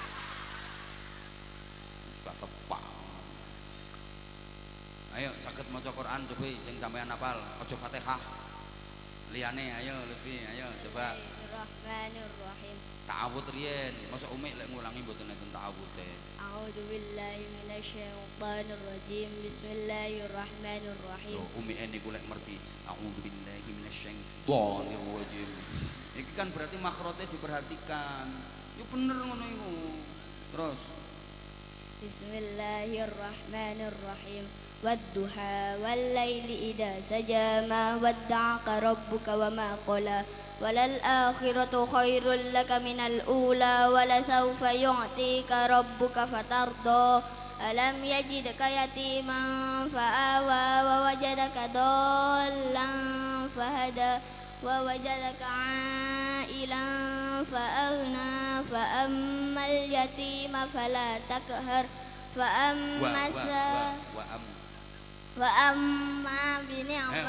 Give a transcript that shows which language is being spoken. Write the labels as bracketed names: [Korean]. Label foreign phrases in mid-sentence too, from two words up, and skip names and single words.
[Javanese] Gak tepak. Ayo saged maca Quran coba sing sampean hafal. Aja Fatihah. Liyane ayo Lutfi, ayo coba. [Arabic] بسم الله الرحمن الرحيم. [Javanese] Ta'awud riyen. Masa Umi lek ngulangi mboten enten ta'awude. [Arabic] أعوذ بالله من الشيطان الرجيم. بسم الله الرحمن الرحيم. [Javanese] Yo Umi niku lek ngerti. [Arabic] أعوذ بالله من الشيطان الرجيم. [Javanese] Iki kan berarti makhrote diperhatikan. Yo bener ngono iku. Terus [Arabic] بسم الله الرحمن الرحيم. والضحى والليل إذا سجى ما ودعك ربك وما قلى وللآخرة خير لك من الأولى ولسوف يعطيك ربك فترضى ألم يجدك يتيما فآوى ووجدك ضالا فهدى ووجدك عائلا فأغنى فأما اليتيم فلا تقهر فأما وأما بنعمة